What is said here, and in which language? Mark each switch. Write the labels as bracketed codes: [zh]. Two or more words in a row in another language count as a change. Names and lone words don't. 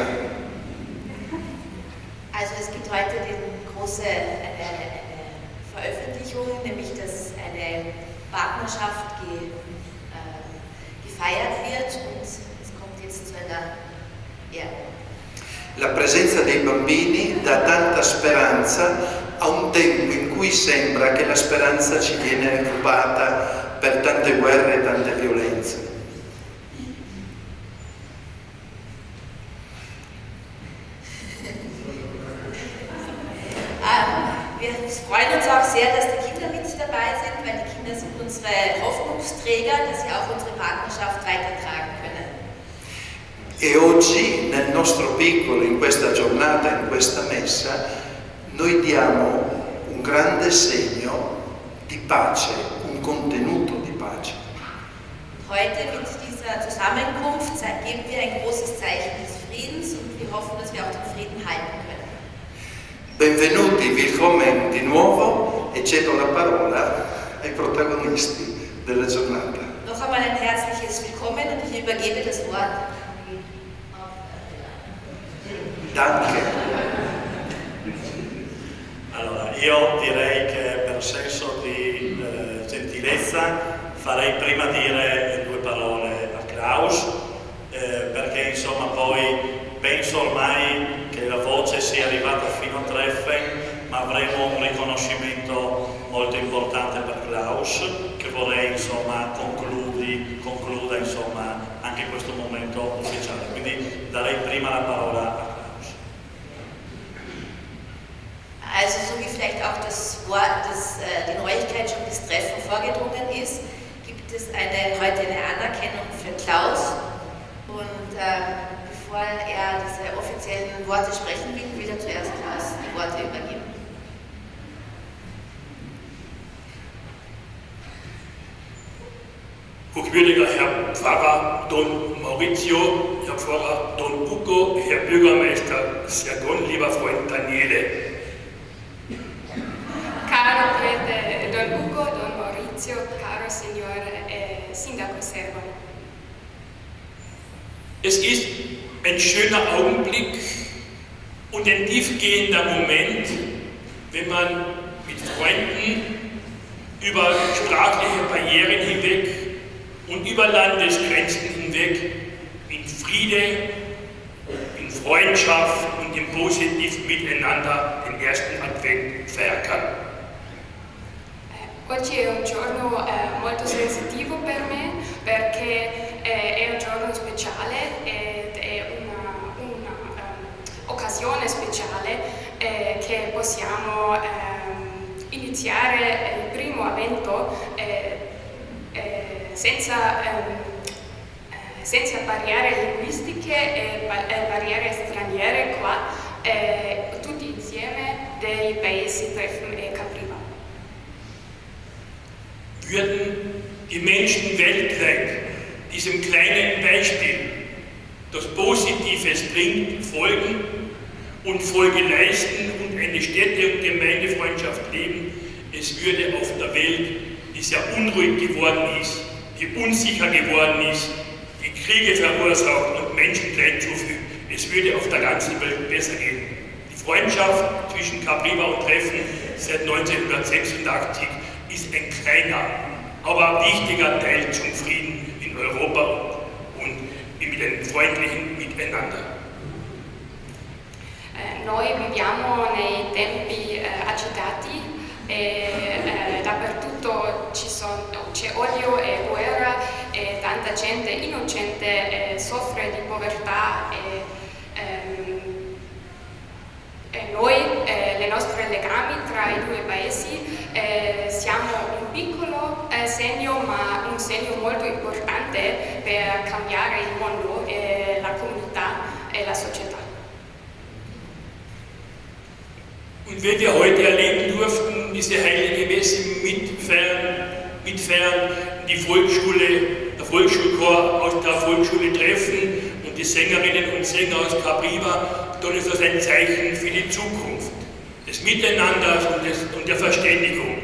[de] Also es gibt heute diesen große Veröffentlichung, nämlich dass eine Partnerschaft gefeiert wird und es kommt jetzt zu einer [it] La presenza dei bambini dà tanta speranza a un tempo in cui sembra che la speranza ci viene rubata per tante guerre e tante violenze. [de] Wir freuen uns auch sehr, dass die Kinder mit dabei sind, weil die Kinder sind unsere Hoffnungsträger, dass sie auch unsere Partnerschaft weitertragen können. [it] E oggi nel nostro piccolo, in questa giornata, in questa messa, noi diamo un grande segno di pace, un contenuto di pace. [de] Heute mit dieser Zusammenkunft geben wir ein großes Zeichen des Friedens und wir hoffen, dass wir auch den Frieden halten können. [it] Benvenuti, willkommen di nuovo e cedo la parola ai protagonisti della giornata. [de] Noch einmal ein herzliches Willkommen und ich übergebe das Wort. Danke. [it] Allora, io direi che per senso di gentilezza farei prima dire 2 parole a Klaus, perché insomma poi penso ormai che la voce sia arrivata fino a Treffen, ma avremo un riconoscimento molto importante per Klaus, che vorrei insomma concluda insomma anche questo momento ufficiale. Quindi darei prima la parola a Klaus. [de] Also so wie vielleicht auch das Wort, die Neuigkeit schon bis Treffen vorgedrungen ist, gibt es heute eine Anerkennung für Klaus. Und bevor er diese offiziellen Worte sprechen will, will er zuerst Klaus die Worte übergeben. Hochwürdiger Herr Pfarrer Don Maurizio, Herr Pfarrer Don Ugo, Herr Bürgermeister Sergon, lieber Freund Daniele. [it] Caro prete Don Ugo, Don Maurizio, caro Signor Sindaco Sergon. [de] Es ist ein schöner Augenblick und ein tiefgehender Moment, wenn man mit Freunden über sprachliche Barrieren hinweg und über Landesgrenzen hinweg in Friede, in Freundschaft und im positiven Miteinander den ersten Advent feiern kann. [it] Oggi è un giorno molto sensitivo per me perché è un giorno speciale ed è un'occasione speciale che possiamo iniziare il primo avvento senza barriere linguistiche e barriere straniere qua, tutti insieme dei paesi Treffen e Capriva. [de] Würden die Menschen weltweit diesem kleinen Beispiel, das Positives bringt, folgen und Folge leisten und eine Städte- und Gemeindefreundschaft leben, es würde auf der Welt, die sehr unruhig geworden ist, die unsicher geworden ist, die Kriege verursacht und Menschenleid zufügt, es würde auf der ganzen Welt besser gehen. Die Freundschaft zwischen Capriva und Treffen seit 1986 ist ein kleiner, aber wichtiger Teil zum Frieden in Europa und mit einem freundlichen Miteinander. [it] Noi viviamo nei tempi agitati e dappertutto c'è odio e guerra e tanta gente innocente soffre di povertà e noi, le nostre legami tra i 2 paesi, siamo un piccolo segno, ma un segno molto importante per cambiare il mondo, la comunità e la società. [de] Und wenn wir heute erleben durften, diese heilige Messe mitfeiern, die Volksschule, der Volksschulchor aus der Volksschule Treffen und die Sängerinnen und Sänger aus Capriva, dann ist das ein Zeichen für die Zukunft, des Miteinanders und der Verständigung.